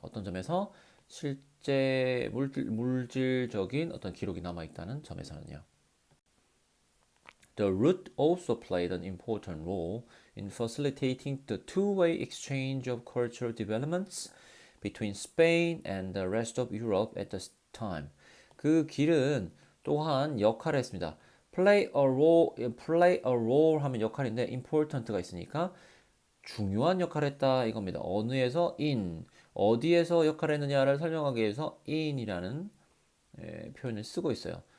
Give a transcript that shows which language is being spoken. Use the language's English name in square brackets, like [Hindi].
[Korean] 어떤 점에서 실제 물질적인 어떤 기록이 남아 있다는 점에서는요. [English] The route also played an important role in facilitating the two-way exchange of cultural developments between Spain and the rest of Europe at the time. [Korean] 그 길은 또한 역할을 했습니다. play a role 하면 역할인데 important가 있으니까 중요한 역할을 했다 이겁니다. 어느에서 in, 어디에서 역할을 했느냐를 설명하기 위해서 in이라는 표현을 쓰고 있어요.